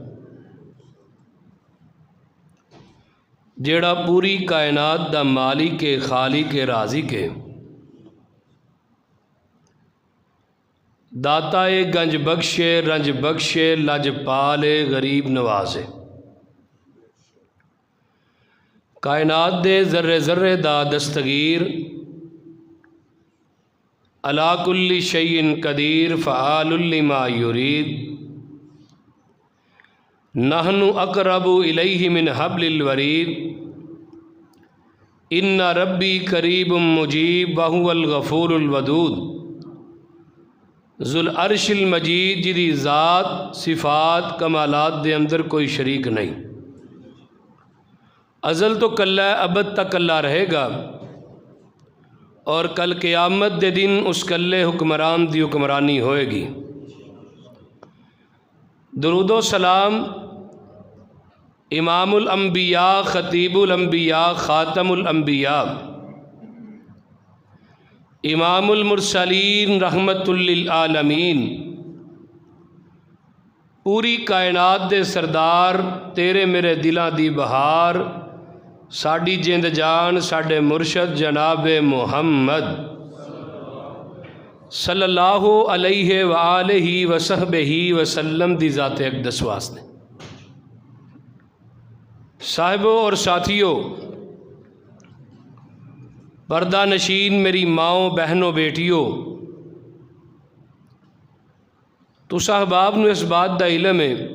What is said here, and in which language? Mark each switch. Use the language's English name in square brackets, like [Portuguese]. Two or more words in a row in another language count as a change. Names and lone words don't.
[Punjabi] جیڑا پوری کائنات دا مالک کے خالق کے رازی کے داتائے گنج بخشے رنج بخشے لجپالے غریب نوازے. کائنات دے ذرے ذرے دا دستگیر [Arabic] على كل شيء قدير فعال لما يريد. نحن أقرب إليه من حبل الوريد. إن ربي قريب مجيب وهو الغفور الودود. ذو العرش المجيد [Punjabi] جدی ذات صفات کمالات دے اندر کوئی شریک نہیں. ازل تو کلا ابد تک کلا رہے گا اور کل قیامت دے دن اس کلے حکمران دی حکمرانی ہوئے گی. [Urdu] درود و سلام [Arabic] إمام الأنبياء خطيب الأنبياء خاتم الأنبياء إمام المرسلين رحمة للعالمين, [Punjabi] پوری کائنات دے سردار تیرے میرے دلاں دی بہار، ساڈی جند جان ساڈے مرشد جنابِ محمد [Arabic] صلى الله عليه وآله وصحبه وسلم [Punjabi] دی ذات اقدس واسطے. صاحبو اور ساتھیو، پردہ نشین میری ماؤ بہنو بیٹیو، تسا احباب نوں اس بات دا علم ہے